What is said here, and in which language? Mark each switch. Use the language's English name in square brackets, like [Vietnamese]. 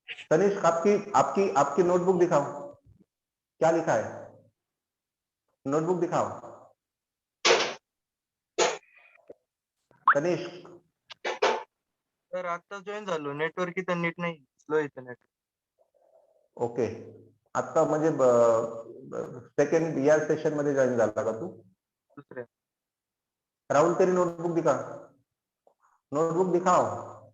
[Hindi] तनिष्क आपकी आपकी आपकी नोटबुक दिखाओ, क्या लिखा है, नोटबुक दिखाओ तनिष्क। [Marathi] सर आता जॉईन झालो, नेटवर्क इथं नीट नाही, स्लो येतं नेट. ओके, आता म्हणजे सेकंड या सेशन मध्ये जॉईन झाला का तू? दुसऱ्या [Hindi] राहुल तेरी नोटबुक दिखा, नोटबुक दिखाओ।